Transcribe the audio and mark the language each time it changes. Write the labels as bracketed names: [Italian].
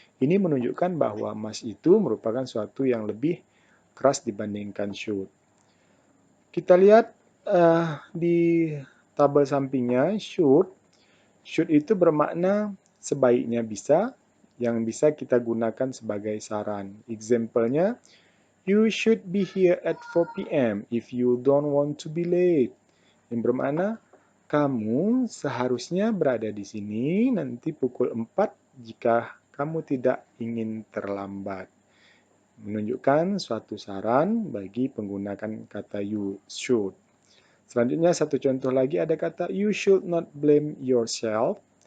[Indonesian] Ini menunjukkan bahwa must itu merupakan suatu yang lebih keras dibandingkan should. Kita lihat di tabel sampingnya, should. Should itu bermakna sebaiknya bisa, yang bisa kita gunakan sebagai saran. [English] Example-nya, you should be here at 4 p.m. if you don't want to be late. [Indonesian] Yang bermakna, kamu seharusnya berada di sini nanti pukul 4 jika kamu tidak ingin terlambat. Menunjukkan suatu saran bagi penggunaan kata you should. Selanjutnya satu contoh lagi ada kata [English] you should not blame yourself.